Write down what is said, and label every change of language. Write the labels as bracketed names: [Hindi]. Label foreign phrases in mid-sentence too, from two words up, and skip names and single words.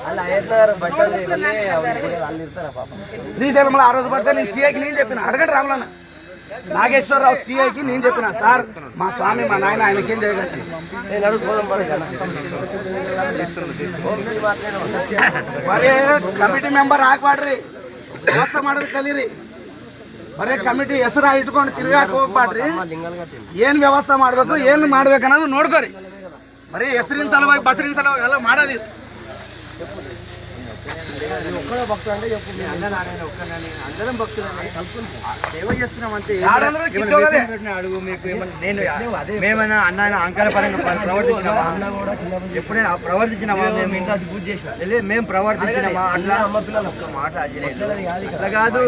[Telugu] శ్రీశైలంలో ఆ రోజు పడితే నేను సిఐకి నేను చెప్పిన, అడగండి రాములన్న నాగేశ్వరరావు సిఐకి నేను చెప్పిన, సార్ మా స్వామి మా నాయన ఆయనకేం చేయగలి మరే [English] committee member [Telugu] ఆకుపాడ్ರಿ [Kannada] ವ್ಯವಸ್ಥೆ ಮಾಡೋದು ಕಲೀರಿ. ಬರೀ ಕಮಿಟಿ ಹೆಸರು ಇಟ್ಕೊಂಡು ತಿರ್ಗಾಕ್ ಹೋಗ್ಬಾಡ್ರಿ. ಏನ್ ವ್ಯವಸ್ಥೆ ಮಾಡ್ಬೇಕು ಏನ್ ಮಾಡ್ಬೇಕು ಅನ್ನೋದು ನೋಡ್ಕೋರಿ. ಬರೀ ಹೆಸರಿನ ಸಲುವಾಗಿ ಬಸರಿನ ಸಲುವಾಗಿ ಎಲ್ಲ ಮಾಡೋದು. [Telugu] ఒక్కడే భక్తులు అంటే చెప్పు, మీ అన్న నారాయణ ఒక్కనని అందరం భక్తులు సేవ చేస్తున్నామంటే అడుగు. మీకు మేమైనా అన్న అహంకారపరంగా ప్రవర్తించినావా? ఎప్పుడైనా ప్రవర్తించినావా? మేము ఇంట్లో పూజ చేసినా మేము ప్రవర్తించినావా? అట్లా అమ్మ పిల్లలు ఒక్క మాట అట్లా కాదు.